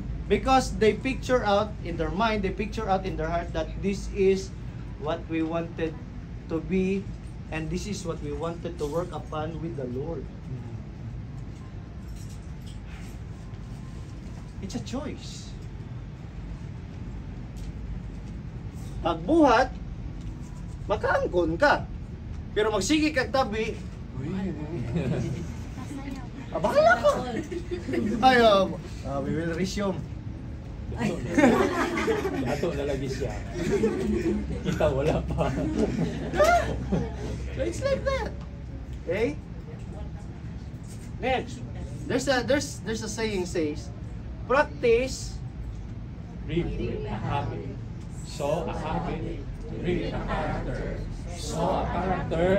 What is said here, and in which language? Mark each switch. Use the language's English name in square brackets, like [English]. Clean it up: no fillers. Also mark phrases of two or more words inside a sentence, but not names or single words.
[English] Because they picture out in their mind, they picture out in their heart that this is what we wanted to be, and this is what we wanted to work upon with the Lord. It's a choice. [Hiligaynon] Pagbuhat, makaangkon ka. Pero magsigi kag tabi, bahala ko. Ay, [English] we will resume. [Hiligaynon] Dato na lagi siya. Kita wala pa. [English] So it's like that. Okay? Next. There's a saying says, practice Reap a habit. Sow a habit. Reap a character. Sow a character.